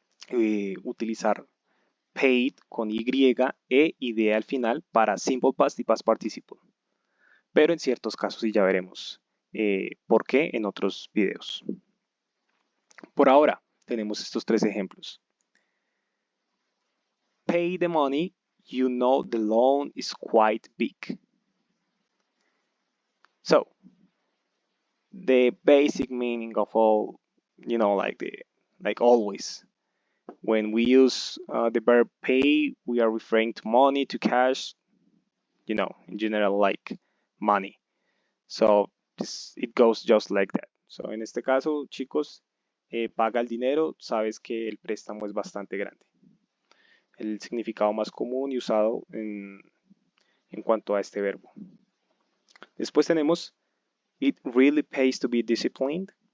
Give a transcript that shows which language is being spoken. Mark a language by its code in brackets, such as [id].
[es] utilizar paid con Y, E y D al final para simple past y past participle. Pero en ciertos casos y ya veremos por qué en otros videos. Por ahora tenemos estos tres ejemplos. [en] Pay the money, you know the loan is quite big. So, the basic meaning of all, like always, when we use the verb pay, we are referring to money, to cash, in general, like money. So, it goes just like that. [es] So, en este caso, chicos, paga el dinero, sabes que el préstamo es bastante grande. El significado más común y usado en cuanto a este verbo. Después tenemos [en] It really pays to be disciplined.